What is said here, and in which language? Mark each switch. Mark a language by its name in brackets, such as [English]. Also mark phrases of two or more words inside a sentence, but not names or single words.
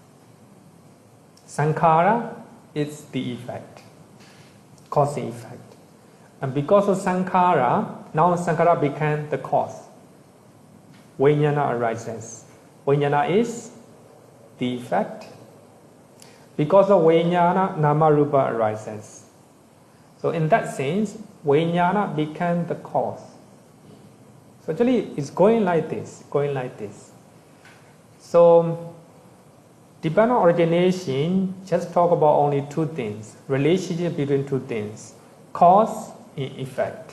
[English] Sankhara is the effect, cause and effect. And because of sankhara, now sankhara became the cause. Vijnana arises. Vijnana is the effect. Because of vijnana, nama-rupa arises. So in that sense, vijnana became the cause. So actually, it's going like this, So, dependent origination just talk about only two things, relationship between two things, cause and effect.